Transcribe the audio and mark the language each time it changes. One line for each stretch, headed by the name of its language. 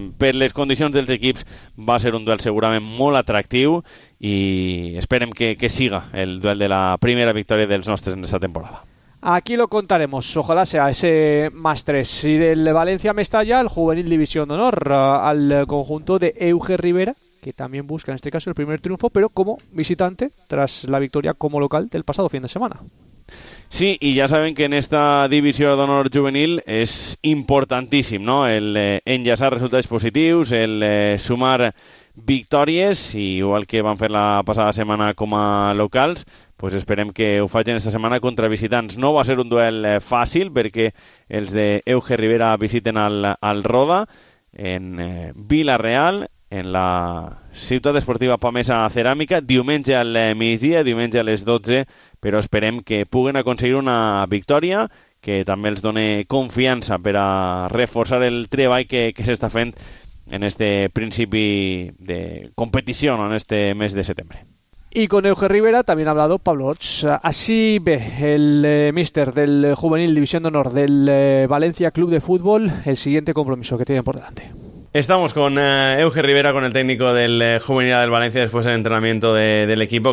Catalan: Per les condicions dels equips va ser un duel segurament molt atractiu i esperem que siga el duel de la primera victòria dels nostres en esta temporada.
Spanish: Aquí lo contaremos, ojalá sea ese más tres. Y del Valencia Mestalla, el Juvenil División de Honor, al conjunto de Euge Rivera, que también busca en este caso el primer triunfo, pero como visitante, tras la victoria como local del pasado fin de semana. Sí, y ya saben que en esta División de Honor Juvenil es importantísimo, ¿no? El enllaçar resultados positivos, el sumar victorias, y igual que van a hacer la pasada semana como locals, pues
Catalan: esperem que ho facin esta setmana contra visitants. No va ser un duel fàcil perquè els de Euge Rivera visiten al Roda en Vila-real, en la Ciutat Esportiva Pamesa Ceràmica, diumenge al migdia, diumenge a les 12, però esperem que puguen aconseguir una victòria que també els doni confiança per a reforçar el treball que s'està fent en este principi de competició, no? En este mes de setembre.
Spanish: Y con Euge Rivera también ha hablado Pablo Ots. Así ve el míster del Juvenil División de Honor del Valencia Club de Fútbol el siguiente compromiso que tienen por delante. Estamos con Euge Rivera, con el técnico del Juvenil del Valencia, después del entrenamiento del equipo.